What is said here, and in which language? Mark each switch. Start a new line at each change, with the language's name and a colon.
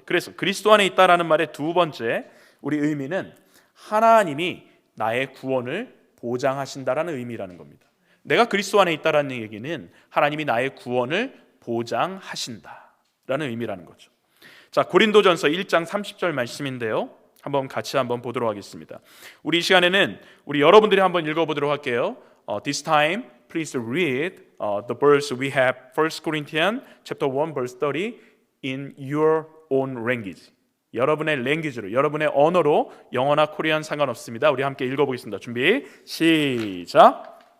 Korean: 그래서 그리스도 안에 있다라는 말의 두 번째 우리 의미는 하나님이 나의 구원을 보장하신다라는 의미라는 겁니다. 내가 그리스도 안에 있다라는 얘기는 하나님이 나의 구원을 보장하신다라는 의미라는 거죠. 자, 고린도전서 1장 30절 말씀인데요. 같이 보도록 하겠습니다. 우리 이 시간에는 우리 여러분들이 한번 읽어보도록 할게요.
English: This time, please read the verse we have 1 Corinthians chapter 1 verse 30 in your own language.
Korean: 여러분의 랭귀지로, 여러분의 언어로, 영어나 코리안 상관없습니다. 우리 함께 읽어보겠습니다. 준비, 시작.